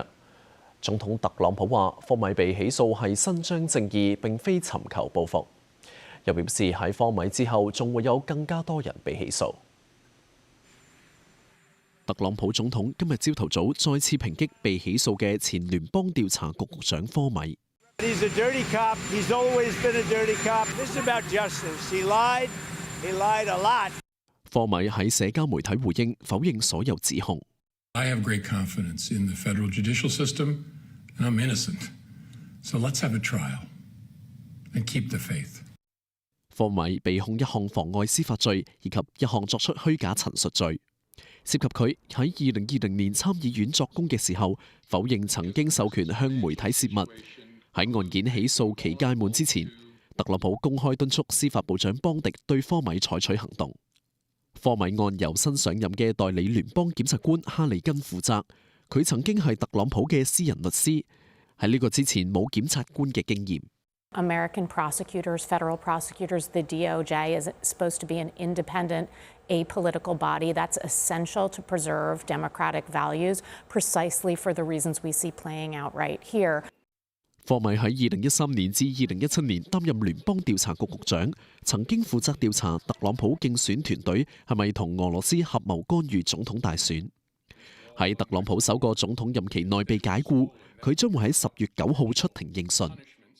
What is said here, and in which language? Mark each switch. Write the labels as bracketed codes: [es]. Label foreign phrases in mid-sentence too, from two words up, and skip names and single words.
[yue] 總統特朗普話：科米被起訴係伸張正義，並非尋求報復。又表示喺科米之後，仲會有更加多人被起訴。特朗普總統今日朝頭早再次抨擊被起訴嘅前聯邦調查局局長科米。 [en] He's a dirty cop. He's always been a dirty cop. This is about justice. He lied. He lied a lot. [yue] 科米喺社交媒體回應，否認所有指控。 [en] I have great confidence in the federal judicial system, and I'm innocent. So let's have a trial and keep the faith. [yue] 科米被控一項妨礙司法罪以及一項作出虛假陳述罪，涉及佢喺2020年參議院作供嘅時候，否認曾經授權向媒體泄密。喺案件起訴期屆滿之前，特朗普公開敦促司法部長邦迪對科米採取行動。科米案由新上任嘅代理聯邦檢察官哈里根負責，佢曾經係特朗普嘅私人律師，喺呢個之前冇檢察官嘅經驗。 [en] American prosecutors, federal prosecutors, the DOJ is supposed to be an independent, apolitical body that's essential to preserve democratic values, precisely for the reasons we see playing out right here. [yue] 科米喺2013年至2017年擔任聯邦調查局局長，曾經負責調查特朗普競選團隊係咪同俄羅斯合謀干預總統大選。喺特朗普首個總統任期內被解僱，佢將會喺10月9號出庭應訊。